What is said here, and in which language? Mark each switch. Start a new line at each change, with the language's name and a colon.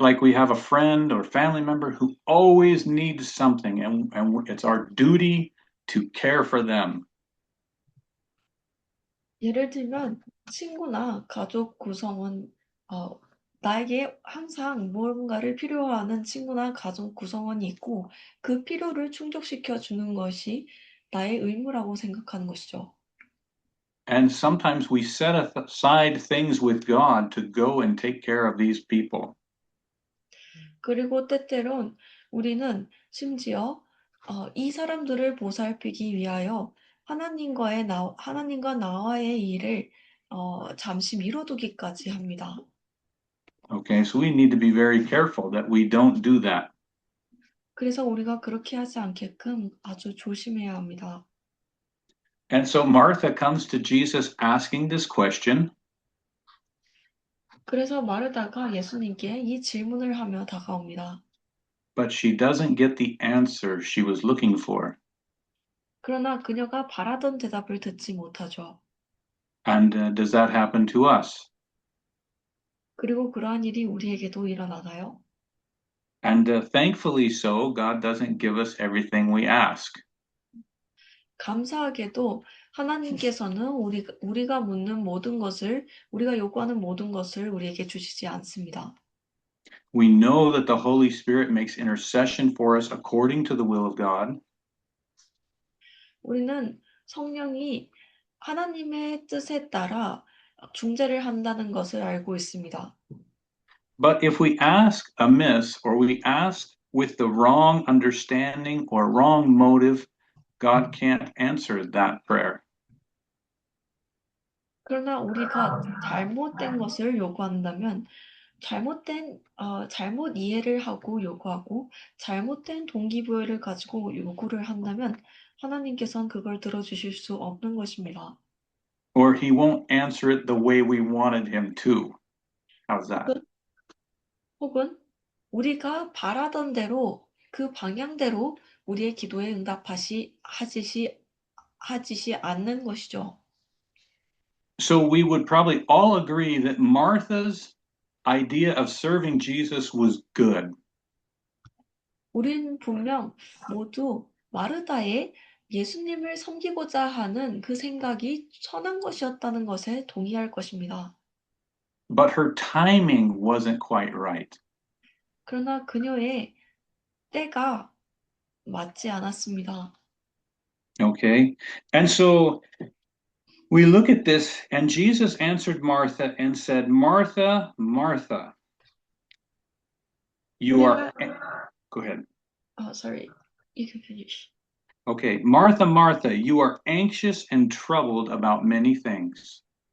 English: Like we have a friend or family member who always needs something, and it's our duty to care for them.
Korean: 예를 들면 친구나 가족 구성원, 나에게 항상 무언가를 필요하는 친구나 가족 구성원이 있고 그 필요를 충족시켜 주는 것이 나의 의무라고 생각하는 것이죠.
English: And sometimes we set aside things with God to go and take care of these people.
Korean: 그리고 때때론 우리는 심지어 이 사람들을 보살피기 위하여 하나님과 나와의 일을 잠시 미뤄두기까지 합니다.
English: Okay, so we need to be very careful that we don't do that.
Korean: 그래서 우리가 그렇게 하지 않게끔 아주 조심해야 합니다.
English: And so Martha comes to Jesus asking this question,
Korean: 그래서 마르다가 예수님께 이 질문을 하며 다가옵니다.
English: but she doesn't get the answer she was looking for.
Korean: 그러나 그녀가 바라던 대답을 듣지 못하죠.
English: And does that happen to us?
Korean: 그리고 그러한 일이 우리에게도 일어나나요?
English: And thankfully so, God doesn't give us everything we ask.
Korean: 감사하게도 하나님께서는 우리가 묻는 모든 것을, 우리가 요구하는 모든 것을 우리에게 주시지 않습니다.
English: We know that the Holy Spirit makes intercession for us according to the will of God.
Korean: 우리는 성령이 하나님의 뜻에 따라 중재를 한다는 것을 알고 있습니다.
English: But if we ask amiss or we ask with the wrong understanding or wrong motive, God can't answer that prayer.
Korean: 그러나 우리가 잘못된 것을 요구한다면 잘못 이해를 하고 요구하고 잘못된 동기부여를 가지고 요구를 한다면 하나님께서는 그걸 들어주실 수 없는 것입니다.
English: Or he won't answer it the way we wanted him to. How's that?
Korean: 혹은 우리가 바라던 대로 그 방향대로 우리의 기도에 하지시 않는 것이죠.
English: So we would probably all agree that Martha's idea of serving Jesus was good.
Korean: 우린 분명 모두 마르다의 예수님을 섬기고자 하는 그 생각이 선한 것이었다는 것에 동의할 것입니다.
English: But her timing wasn't quite right.
Korean: 그러나 그녀의 때가 맞지 않았습니다.
English: Okay? And so we look at this, and Jesus answered Martha and said, Martha, Martha, you are. Go ahead. Oh, sorry. You can finish. Okay. Martha, Martha, you are anxious and troubled about many things.